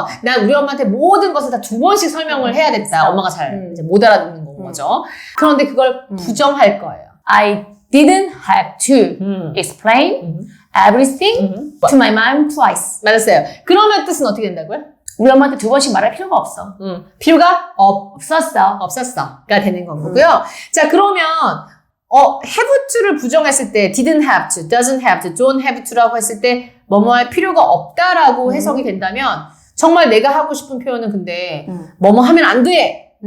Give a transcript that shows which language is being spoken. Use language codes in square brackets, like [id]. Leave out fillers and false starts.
[ko] 난 우리 엄마한테 모든 것을 다 2번씩 설명을 해야 됐다. 엄마가 잘 이제 못 알아듣는 거죠. 그런데 그걸 부정할 거예요. [en] I didn't have to explain everything to my mom twice. [ko] 맞았어요. 그러면 뜻은 어떻게 된다고요? 우리 엄마한테 2번씩 말할 필요가 없어. 필요가 없었어가 되는 거고요. 자, 그러면 have to를 부정했을 때 didn't have to, doesn't have to, don't have to라고 했을 때 뭐뭐 할 필요가 없다라고 해석이 된다면 정말 내가 하고 싶은 표현은 근데 뭐뭐 하면 안 돼!